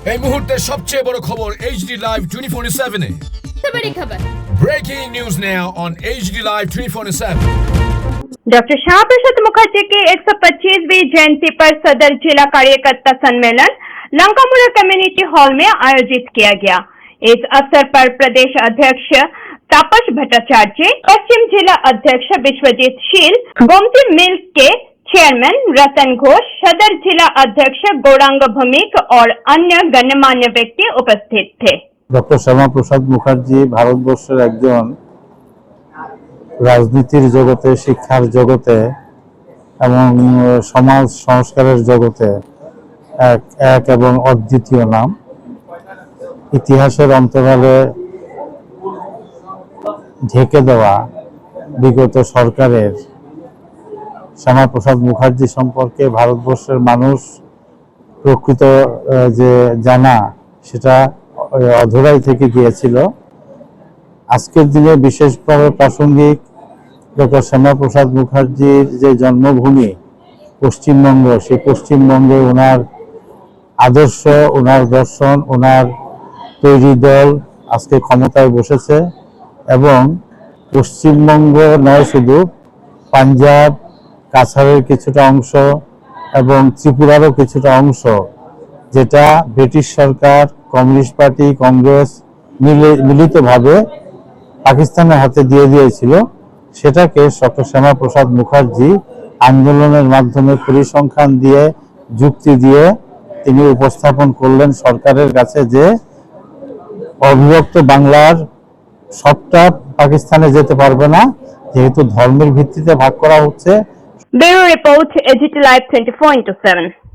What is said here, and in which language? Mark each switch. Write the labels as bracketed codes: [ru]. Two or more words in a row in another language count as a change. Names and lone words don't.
[bn] এই মুহূর্তের সবচেয়ে বড় খবর HD Live 24/7 এ। [hi] बड़ी खबर। [en] Breaking news now on HD Live 24/7। [hi] डॉक्टर श्यामा प्रसाद मुखर्जी की 125वीं जयंती पर सदर जिला कार्यकर्ता सम्मेलन लंकामुड़ा कम्युनिटी हॉल में आयोजित किया गया। इस अवसर पर प्रदेश अध्यक्ष तापस भट्टाचार्य, पश्चिम जिला अध्यक्ष विश्वजीत शील, गोमती मिल्क के चेयरमैन रतन घोष, सदर जिला अध्यक्ष गौरांग भौमिक और अन्य गण्यमान्य व्यक्ति उपस्थित थे। [bn] ডক্টর শ্যামা প্রসাদ মুখার্জি ভারতবর্ষের একজন রাজনীতির জগতে, শিক্ষার জগতে এবং সমাজ সংস্কারের জগতে এক এবং অদ্বিতীয় নাম। ইতিহাসের অন্তরালে ঢেকে দেওয়া বিগত সরকারের শ্যামা প্রসাদ মুখার্জি সম্পর্কে ভারতবর্ষের মানুষ প্রকৃত যে জানা সেটা অধুরাই থেকে গিয়েছিল। আজকের দিনে বিশেষভাবে প্রাসঙ্গিক ডক্টর শ্যামা প্রসাদ মুখার্জির যে জন্মভূমি পশ্চিমবঙ্গ, সেই পশ্চিমবঙ্গে ওনার আদর্শ, ওনার দর্শন, ওনার তৈরি দল আজকে ক্ষমতায় বসেছে এবং পশ্চিমবঙ্গ নয় শুধু পাঞ্জাব, কাছাড়ের কিছুটা অংশ এবং ত্রিপুরারও কিছুটা অংশ যেটা ব্রিটিশ সরকার, কমিউনিস্ট পার্টি, কংগ্রেস মিলিতভাবে পাকিস্তানের হাতে দিয়ে দিয়েছিল, সেটাকে ডক্টর শ্যামা প্রসাদ মুখার্জি আন্দোলনের মাধ্যমে পরিসংখ্যান দিয়ে, যুক্তি দিয়ে তিনি উপস্থাপন করলেন সরকারের কাছে যে অবিভক্ত বাংলার সবটা পাকিস্তানে যেতে পারবে না, যেহেতু ধর্মের ভিত্তিতে ভাগ করা হচ্ছে। [en] Bureau report AGT Live 24/7.